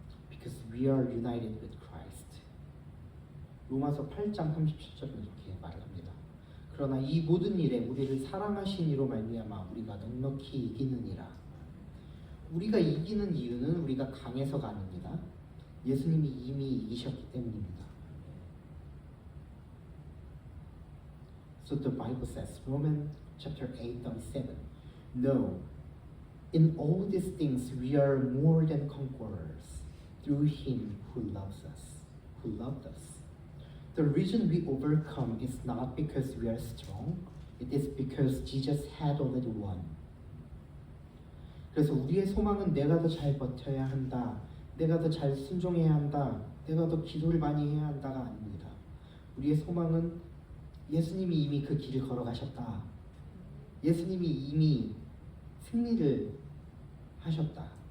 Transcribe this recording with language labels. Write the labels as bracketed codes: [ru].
[en] Because we are united with Christ. [ko] 로마서 8장 37절은 이렇게 말합니다. 그러나 이 모든 일에 우리를 사랑하신 이로 말미암아 우리가 넉넉히 이기느니라. 우리가 이기는 이유는 우리가 강해서가 아닙니다. 예수님이 이미 이기셨기 때문입니다. [en] So the Bible says, Romans chapter 8:37, No, in all these things we are more than conquerors through Him who loves us, who loved us. The reason we overcome is not because we are strong, it is because Jesus had already won. [ko] 그래서 우리의 소망은 내가 더 잘 버텨야 한다, 내가 더 잘 순종해야 한다, 내가 더 기도를 많이 해야 한다가 아닙니다. 우리의 소망은 예수님이 이미 그 길을 걸어가셨다. 예수님이 이미 승리를 하셨다.